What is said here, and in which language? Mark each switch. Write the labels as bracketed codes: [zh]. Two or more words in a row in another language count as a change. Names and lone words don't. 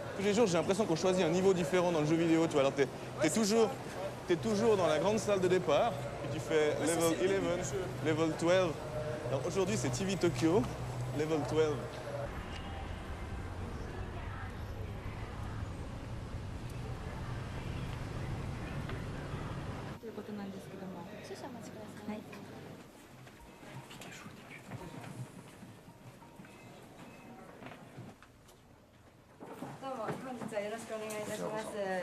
[fr] Tous les jours, j'ai l'impression qu'on choisit un niveau différent dans le jeu vidéo. Tu vois, alors t'es toujours dans la grande salle de départ, puis tu fais level 11, level 12. Alors aujourd'hui, c'est TV Tokyo, level 12. [ja] ということなんですけども、少々お待ちください。はい。どうも本日はよろしくお願いいたします。